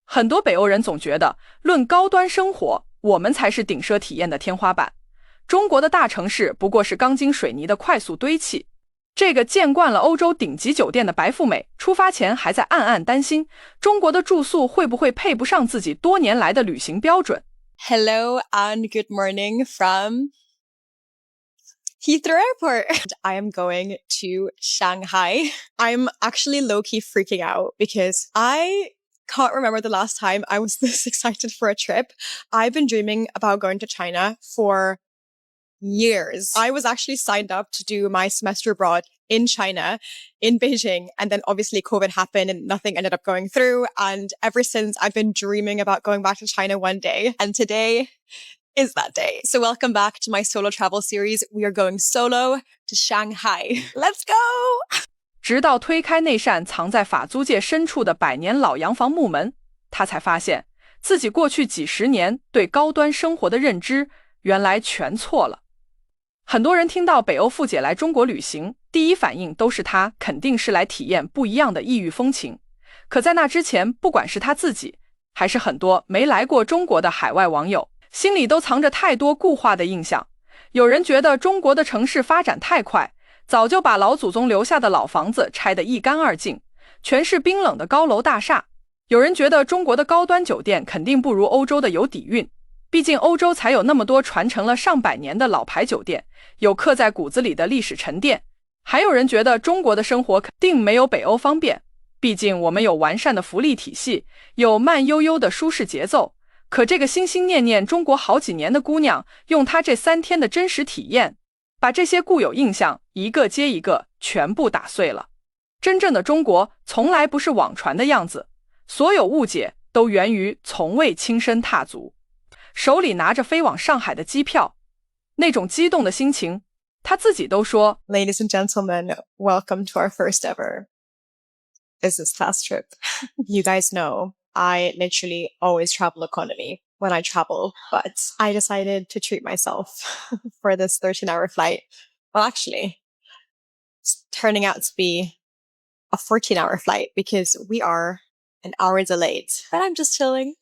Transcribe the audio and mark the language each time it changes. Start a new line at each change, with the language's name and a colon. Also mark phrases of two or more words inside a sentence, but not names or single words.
Chinese: 很多北歐人總覺得，論高端生活，我們才是頂奢體驗的天花板。中國的大城市不過是鋼筋水泥的快速堆砌。這個見慣了歐洲頂級酒店的白富美，出發前還在暗暗擔心，中國的住宿會不會配不上自己多年來的旅行標準。
English: Hello and good morning from Heathrow Airport. I am going to Shanghai. I'm actually low-key freaking out because I can't remember the last time I was this excited for a trip. I've been dreaming about going to China for years. I was actually signed up to do my semester abroad in China, in Beijing, and then obviously COVID happened and nothing ended up going through. And ever since, I've been dreaming about going back to China one day. And today is that day. So welcome back to my solo travel series. We are going solo to Shanghai. Let's go!
Chinese: 直到推開那扇藏在法租界深處的百年老洋房木門，他才發現自己過去幾十年對高端生活的認知原來全錯了。很多人聽到北歐富姐來中國旅行，第一反應都是她肯定是來體驗不一樣的異域風情。可在那之前，不管是她自己，還是很多沒來過中國的海外網友，心裡都藏着太多固化的印象。有人覺得中國的城市發展太快，早就把老祖宗留下的老房子拆得一乾二淨，全是冰冷的高樓大廈。有人覺得中國的高端酒店肯定不如歐洲的有底蘊，畢竟歐洲才有那麼多傳承了上百年的老牌酒店，有刻在骨子裡的歷史沉澱。還有人覺得中國的生活肯定沒有北歐方便，畢竟我們有完善的福利體系，有慢悠悠的舒適節奏。可這個心心念念中國好幾年的姑娘，用她這3天的真實體驗，把這些固有印象一個接一個全部打碎了。真正的中國從來不是網傳的樣子，所有誤解都源於從未親身踏足。手裡拿着飛往上海的機票，那種激動的心情，他自己都說
English: Ladies and gentlemen, welcome to our first ever business class trip. You guys know I literally always travel economy when I travel, but I decided to treat myself for this 13-hour flight. Well, actually, it's turning out to be a 14-hour flight because we are an hour delayed, but I'm just chilling.